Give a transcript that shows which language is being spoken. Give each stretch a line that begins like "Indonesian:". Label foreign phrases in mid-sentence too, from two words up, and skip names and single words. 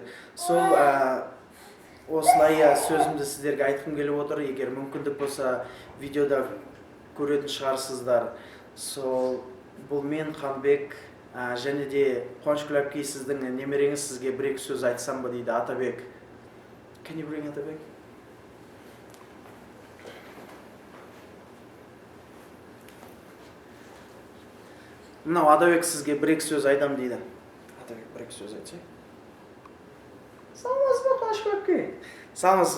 Kazakh: Сол осылай сөзімді сіздерге айтқым келіп отыр. Егер мүмкіндік болса, видеода көретін шығарсыздар. Сол бұл мен Қанбек, және де Қуанышгүл әпкей, сіздің немереңіз, сізге бір-екі сөз айтсам ба дейді. Атабек.
English: Can you bring Атабек?
Kazakh: Мынау Атабек сізге бір-екі сөз айтам дейді. Атабек бір-екі сөз айтшы. Саламатсыз ба, Қуанышгүл әпкей? Саламатсыз.